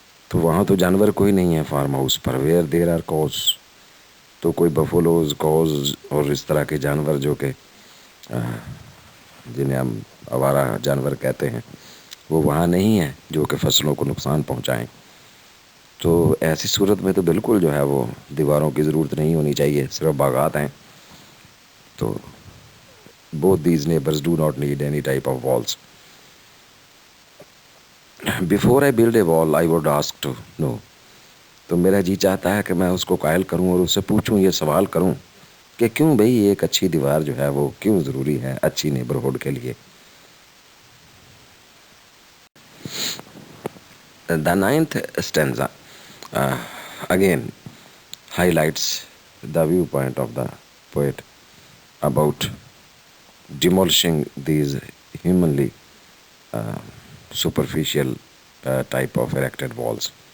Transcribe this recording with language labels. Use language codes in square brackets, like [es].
[ur] تو وہاں تو جانور کوئی نہیں ہے farm house per. [en] where there are cows, [ur] تو کوئی بفولوز, کوز اور اس طرح کے جانور جو کہ جنہیں ہم آوارہ جانور کہتے ہیں, وہ وہاں نہیں ہیں جو کہ فصلوں کو نقصان پہنچائیں. تو ایسی صورت میں تو بالکل جو ہے وہ دیواروں کی ضرورت نہیں ہونی چاہیے, صرف باغات ہیں. [en] تو both these neighbors do not need any type of walls. Before I build a wall, I would ask to know. [ur] تو میرا جی چاہتا ہے کہ میں اس کو قائل کروں اور اس سے پوچھوں, یہ سوال کروں کہ کیوں بھئی ایک اچھی دیوار جو ہے وہ کیوں ضروری ہے اچھی نیبرہڈ کے لیے. [en] The ninth stanza again highlights the viewpoint of the poet about demolishing these humanly superficial type of erected walls.